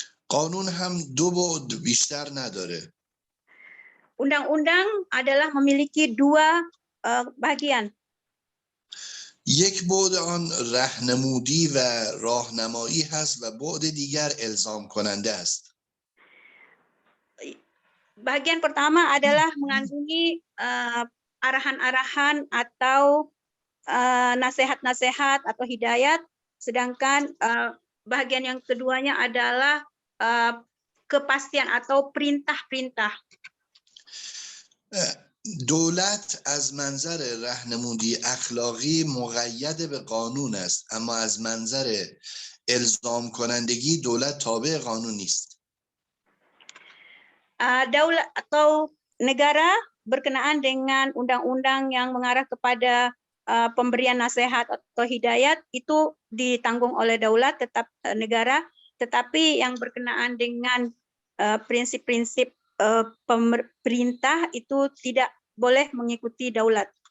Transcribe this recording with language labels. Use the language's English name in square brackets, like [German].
[Persian] قانون هم دو بعد بیشتر نداره. [Indonesian] Undang-undang adalah memiliki dua bagian. [Persian] یک بعد آن راهنمودی و راهنمایی هست و بعد دیگر الزام کننده است. [Indonesian] Bagian pertama adalah mengandungi arahan-arahan atau nasihat-nasihat atau hidayat, sedangkan bagian yang keduanya adalah kepastian atau perintah-perintah. [Persian] دولت از منظر راهنمودی اخلاقی مقید به قانون است، اما از منظر الزام کنندگی دولت تابع قانون نیست. [Indonesian] Daulat atau negara berkenaan dengan undang-undang yang mengarah kepada pemberian nasihat atau hidayat itu ditanggung oleh daulat negara, tetapi yang berkenaan dengan prinsip-prinsip pemerintah itu tidak boleh mengikuti daulat.